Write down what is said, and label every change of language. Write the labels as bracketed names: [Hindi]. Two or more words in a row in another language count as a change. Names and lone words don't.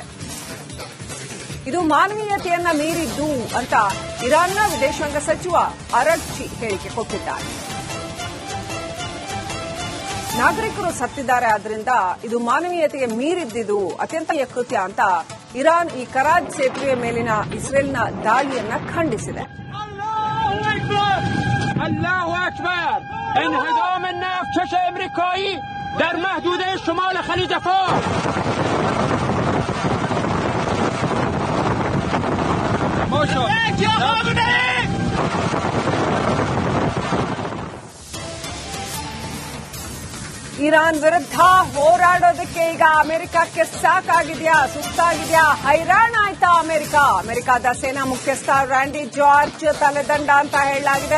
[Kannada] ಇದು ಮಾನವೀಯತೆಯನ್ನ ಮೀರಿದ್ದು ಅಂತ ಇರಾನ್ನ ವಿದೇಶಾಂಗ ಸಚಿವ ಅರಗ್ಚಿ ಹೇಳಿಕೆ ಕೊಟ್ಟಿದ್ದಾರೆ. ನಾಗರಿಕರು ಸತ್ತಿದ್ದಾರೆ, ಆದ್ರಿಂದ ಇದು ಮಾನವೀಯತೆಗೆ ಮೀರಿದ್ದಿದ್ದು ಅತ್ಯಂತ ಕೃತ್ಯ ಅಂತ ಇರಾನ್ ಈ ಕರಾಜ್ ಸೇತುವೆಯ ಮೇಲಿನ ಇಸ್ರೇಲ್ನ ದಾಳಿಯನ್ನ ಖಂಡಿಸಿದೆ. [Arabic] الله أكبر [Persian] انهدام [Arabic] النفط الأمريكي [Persian] در محدوده شمال خلیج فارس. [Kannada] ಇರಾನ್ ವಿರುದ್ಧ ಹೋರಾಡೋದಕ್ಕೆ ಈಗ ಅಮೆರಿಕಕ್ಕೆ ಸಾಕಾಗಿದೆಯಾ, ಸುಸ್ತಾಗಿದೆಯಾ, ಹೈರಾಣ ಆಯ್ತಾ ಅಮೆರಿಕದ ಸೇನಾ ಮುಖ್ಯಸ್ಥ ರ್ಯಾಂಡಿ ಜಾರ್ಜ್ ತಲೆದಂಡ ಅಂತ ಹೇಳಲಾಗಿದೆ.